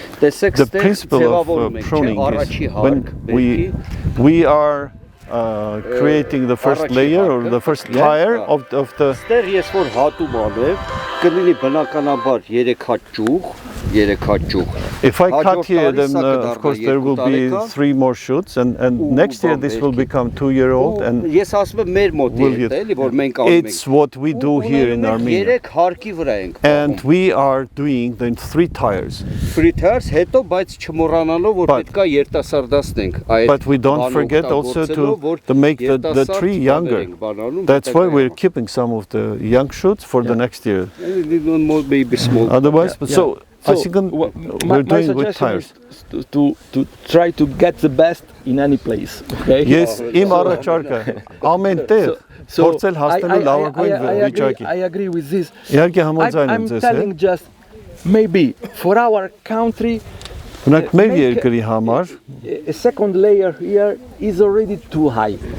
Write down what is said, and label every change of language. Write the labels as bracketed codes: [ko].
[en] The principle of pruning is when we are creating the first layer or the first layer of the [hy] Ստեղ ես որ հատում անեմ, կլինի բնականաբար 3 հատ ճյուղ, երեք հատ ճյուղ։ [en] If I cut here, then of course there will be 3 more shoots, and next year this will become 2-year-old, and [hy] Ես ասում եմ մեր մոտ է, էլի որ մենք անում ենք։ [en] it's what we do here in Armenia. [hy] Երեք հարկի վրա ենք։ [en] And we are doing the 3 tires. [hy] 3 tiers հետո բայց չմոռանալով որ պետք է երիտասարդացնենք այդ։ [en] But we don't forget also to make the tree younger. That's why we're keeping some of the young shoots for the next year. Maybe small. Otherwise, so I think we're doing with tires. To try to get the best in any place. Okay. [hy] Yes, իմ առաջարկը ամեն տեղ փորձել հասնելու լավագույն վիճակի։ [en] I agree with this. [hy] Իհարկե համաձայն եմ ձեզ հետ։ [en] I'm telling just maybe for our country. [hy] Բնակ մեր երկրի համար [en] a second layer here is already too high.